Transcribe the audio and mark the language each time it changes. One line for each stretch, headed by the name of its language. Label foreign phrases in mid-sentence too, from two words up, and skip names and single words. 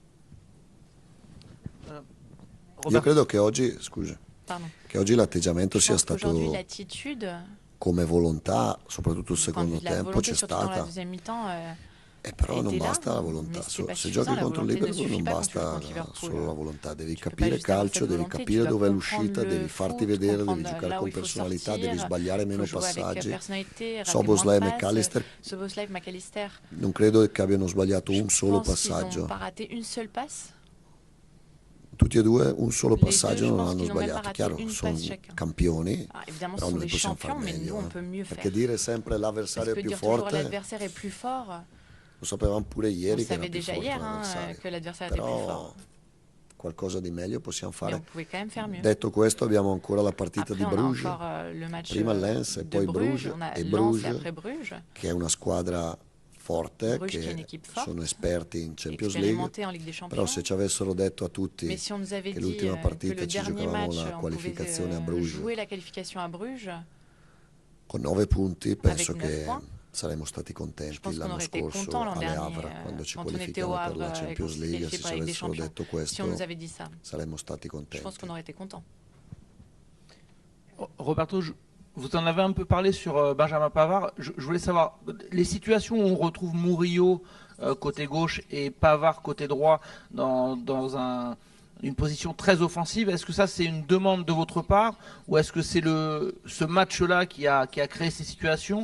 Italian: Io credo che oggi, scusa,
French: Pardon.
Italian: che oggi l'atteggiamento
French: Je
Italian: sia
French: pense qu'aujourd'hui,
Italian: stato
French: l'attitude,
Italian: come volontà, soprattutto il
French: point de vue
Italian: secondo
French: de la
Italian: tempo,
French: volonté,
Italian: c'è
French: surtout dans la
Italian: stata.
French: deuxième mi-temps,
Italian: Però
French: a
Italian: non
French: été là,
Italian: basta la volontà,
French: mais c'était pas
Italian: se
French: suffisant,
Italian: giochi
French: la
Italian: contro il
French: volonté ne
Italian: Liverpool non
French: suffit pas quand tu joues
Italian: basta
French: contre Liverpool.
Italian: solo la volontà, devi
French: Tu peux pas
Italian: capire
French: juste avoir
Italian: calcio,
French: cette
Italian: devi
French: volonté,
Italian: capire
French: tu dois
Italian: dov'è
French: comprendre
Italian: l'uscita,
French: le
Italian: devi farti
French: foot,
Italian: vedere, devi
French: comprendre
Italian: giocare
French: là où
Italian: con
French: il faut
Italian: personalità,
French: sortir,
Italian: devi sbagliare meno
French: faut jouer avec
Italian: passaggi.
French: personnalité, rater
Italian: Szoboszlai e
French: moins de
Italian: McAllister
French: passes.
Italian: Szoboszlai e McAllister, non credo che abbiano sbagliato un
French: je
Italian: solo
French: pense qu'ils
Italian: passaggio.
French: n'ont pas raté une seule passe.
Italian: tutti e due un solo
French: Les deux,
Italian: passaggio
French: je
Italian: non
French: pense
Italian: hanno
French: qu'ils n'ont même pas
Italian: sbagliato.
French: raté
Italian: Chiaro,
French: une
Italian: sono
French: passe chacun.
Italian: campioni,
French: Ah, évidemment, ce
Italian: però
French: sont
Italian: noi
French: des
Italian: possiamo far
French: champions, mais nous,
Italian: meglio.
French: on peut mieux
Italian: Perché
French: faire.
Italian: dire sempre
French: Parce
Italian: l'avversario
French: que
Italian: è più
French: dire toujours
Italian: forte,
French: l'adversaire est plus fort,
Italian: lo sapevamo pure
French: on
Italian: ieri che era
French: savait
Italian: più
French: déjà
Italian: forte
French: hier
Italian: l'avversario.
French: que l'adversaire était plus
Italian: Però
French: fort.
Italian: qualcosa di meglio possiamo
French: Mais on
Italian: fare.
French: pouvait quand même faire mieux.
Italian: Detto questo, abbiamo ancora la partita
French: Après,
Italian: di
French: on a
Italian: Bruges,
French: encore le match
Italian: prima Lens e
French: de
Italian: poi
French: Bruges.
Italian: Bruges,
French: On a
Italian: e
French: Lens et
Italian: Bruges
French: après Bruges.
Italian: che è una squadra forte,
French: Bruges, qui est une
Italian: che
French: équipe forte,
Italian: sono esperti in Champions League.
French: expérimentée en Ligue des
Italian: Però
French: Champions.
Italian: se ci avessero detto a tutti
French: Mais si on nous avait
Italian: che
French: dit
Italian: l'ultima
French: que
Italian: partita
French: le
Italian: ci
French: dernier
Italian: giocavamo
French: match,
Italian: la
French: on pouvait
Italian: qualificazione a Bruges
French: jouer la qualification à Bruges,
Italian: con 9 punti, penso
French: Avec 9
Italian: che
French: points,
Italian: saremmo stati
French: je
Italian: contenti
French: pense qu'on
Italian: l'anno
French: aurait été
Italian: scorso
French: content l'an
Italian: alle
French: dernier,
Italian: Havre, quando ci
French: quand on était au
Italian: qualificavamo per
French: Havre
Italian: la
French: et qu'on
Italian: Champions
French: s'est
Italian: League.
French: qualifié
Italian: Se
French: pour
Italian: ci
French: la Ligue des
Italian: avessero
French: Champions.
Italian: detto
French: Si on
Italian: questo
French: nous avait dit ça,
Italian: saremmo stati
French: je pense
Italian: contenti.
French: qu'on aurait été content. Roberto, vous en avez un peu parlé sur Benjamin Pavard. Je voulais savoir, les situations où on retrouve Murillo côté gauche et Pavard côté droit dans une position très offensive, est-ce que ça c'est une demande de votre part ou est-ce que c'est ce match-là qui a créé ces situations?